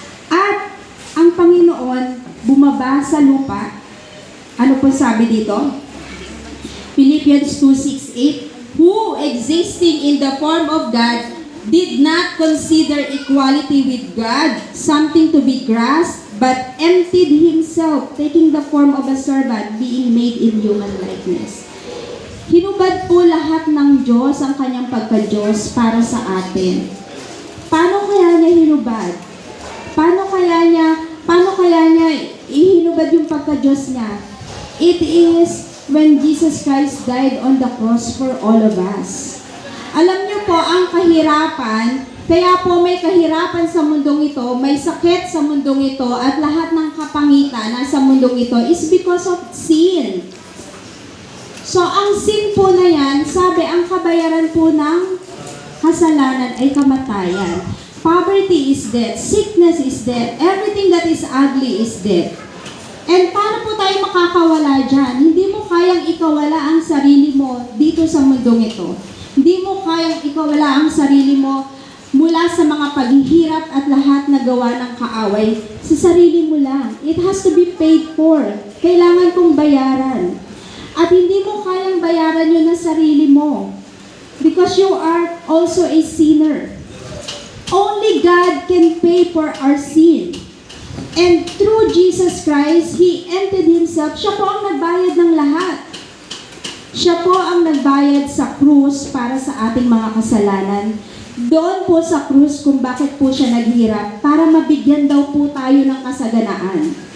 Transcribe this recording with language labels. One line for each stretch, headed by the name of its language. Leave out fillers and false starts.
Filipino: At ang Panginoon bumaba sa lupa. Ano po sabi dito?
English: Philippians 2:6-8, who existing in the form of God did not consider equality with God something to be grasped, but emptied himself, taking the form of a servant, being made in human likeness.
Filipino: Hinubad po lahat ng Diyos ang kanyang pagka-Diyos para sa atin. Paano kaya niya hinubad? Paano kaya niya ihinubad yung pagka-Diyos niya?
English: It is when Jesus Christ died on the cross for all of us.
Filipino: Alam niyo po, ang kahirapan, kaya po may kahirapan sa mundong ito, may sakit sa mundong ito, at lahat ng kapangitan na sa mundong ito
English: is because of sin.
Filipino: So, ang sin po na yan, sabi, ang kabayaran po ng kasalanan ay kamatayan.
English: Poverty is death, sickness is death, everything that is ugly is death.
Filipino: And paano po tayo makakawala dyan? Hindi mo kayang ikawala ang sarili mo dito sa mundong ito. Hindi mo kayang ikawala ang sarili mo mula sa mga paghihirap at lahat na gawa ng kaaway sa sarili mo lang.
English: It has to be paid for.
Filipino: Kailangan kong bayaran. At hindi mo kayang bayaran yun na sarili mo.
English: Because you are also a sinner. Only God can pay for our sin. And through Jesus Christ, He emptied Himself.
Filipino: Siya po ang nagbayad ng lahat. Siya po ang nagbayad sa krus para sa ating mga kasalanan. Doon po sa krus kung bakit po siya naghirap, para mabigyan daw po tayo ng kasaganaan.